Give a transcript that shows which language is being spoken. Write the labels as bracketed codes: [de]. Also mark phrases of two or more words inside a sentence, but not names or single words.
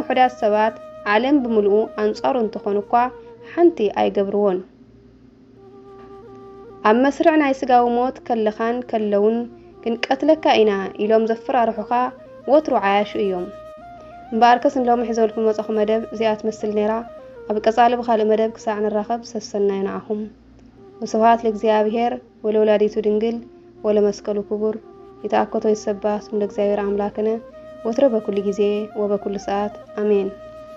[ti] ውሑዳት ሰባት ዓለም ብምልኡ ኣንጻሩ እንትኾኑ እኳ ሓንቲ ኣይገብርዎን። ኣብ መስርዕ ናይ ስጋዊ ሞት ከለኻን ከለውን ክንቀትለካ ኢና ኢሎም ዘፈራርሑኻ ወትሩ ዓያሹ እዮም እምበኣርከስ እንሎም ሕዘልኩም መጽኹ መደብ እዚኣት መስል ነይራ ኣብ ቀጻሊ ብኻልእ መደብ ክሳዕ ንራኸብ ሰሰናይ ንኣኹም [gez] ወስብሐት ለእግዚአብሔር ወለወላዲቱ ድንግል ወለመስቀሉ ክቡር ይትአከቶ ይሰባ ስም ለእግዚአብሔር አምላክነ ወትረ በኩል ጊዜ ወበኩል ሰዓት አሜን።